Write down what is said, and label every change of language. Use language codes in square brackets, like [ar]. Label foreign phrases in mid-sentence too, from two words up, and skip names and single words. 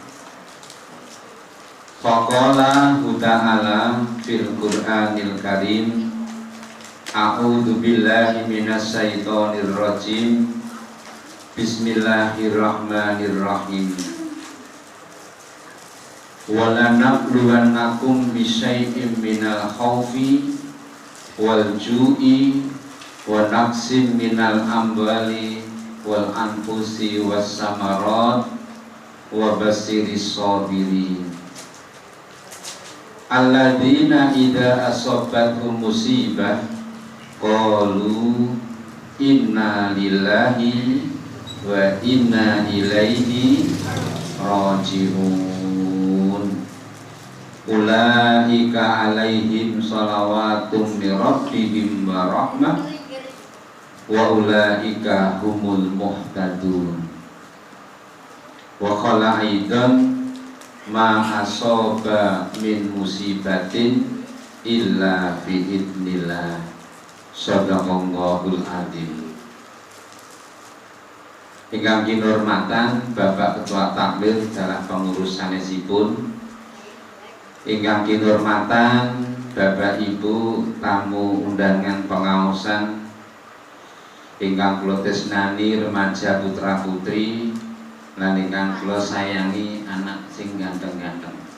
[ar] فقال تعالى في القرآن الكريم أعوذ بالله من الشيطان الرجيم. بسم الله الرحمن الرحيم. ولنبلونكم بشيء من الخوف والجوع ونقص من الأموال والأنفس والثمرات وبشر الصابرين. الذين إذا أصابتهم مصيبة قالوا إنا لله وإنا إليه راجعون. أولئك عليهم صلوات من ربهم ورحمة وأولئك هم المهتدون. وقال أيضا ما أصاب من مصيبة إلا بإذن الله. صدق الله العظيم. [jv] Ingkang kinurmatan Bapak Ketua Takmir dalam pengurus sanesipun, ingkang kinurmatan Bapak Ibu tamu undangan pengaosan, ingkang kula tresnani remaja putra putri, lan ingkang kula sayangi anak sing ganteng-ganteng.